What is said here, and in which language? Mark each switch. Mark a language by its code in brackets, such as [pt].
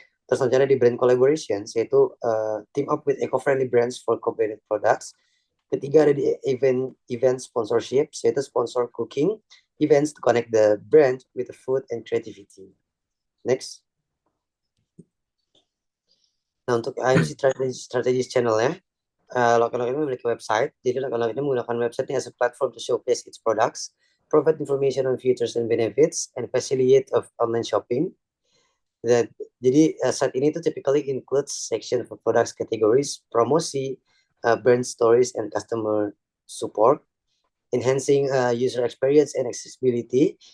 [id] Terus selanjutnya di [en] brand collaborations, yaitu team up with eco-friendly brands for co-branded products. [id] Ketiga ada di [en] event sponsorships, yaitu sponsor cooking events to connect the brand with the food and creativity. Next. [id] Nah, untuk IMC strategies channelnya, Lokalog ini memiliki website. Jadi Lokalog ini menggunakan website [en] as a platform to showcase its products, provide information on features and benefits, and facilitate of online shopping. [id] Jadi saat ini itu [en] typically includes section for products categories, promosi, brand stories, and customer support, enhancing user experience and accessibility.